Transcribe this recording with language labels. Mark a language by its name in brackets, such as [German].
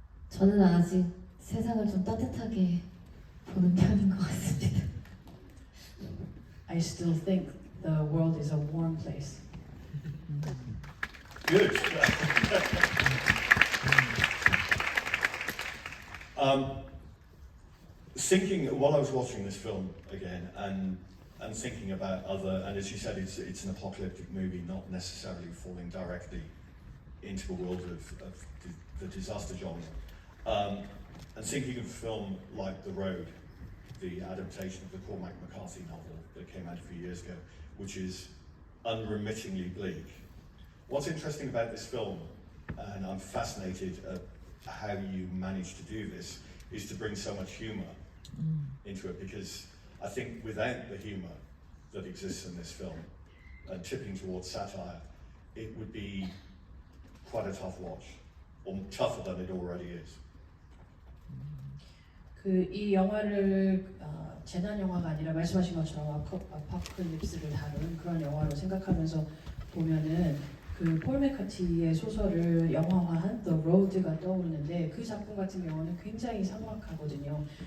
[Korean] 저는 아직 세상을 좀 따뜻하게 보는 편인 것 같습니다. [English] I still think the world is a warm place. Good. Thinking while I was watching this film again and thinking about and as you said, it's an apocalyptic movie, not necessarily falling directly into the world of the disaster genre. And thinking of a film like The Road, the adaptation of the Cormac McCarthy novel that came out a few years ago, which is unremittingly bleak. What's interesting about this film, and I'm fascinated at how you managed to do this, is to bring so much humour into it, because I think without the humour that exists in this film and tipping towards satire, it would be quite a tough watch, or tougher than it already is. [Korean] 이 영화를 재난 영화가 아니라 말씀하신 것처럼 아포칼립스를 다룬 그런 영화로 생각하면서 보면은 그 폴 맥카티의 소설을 영화화한 The Road가 떠오르는데, 그 작품 같은 경우는 굉장히 삭막하거든요.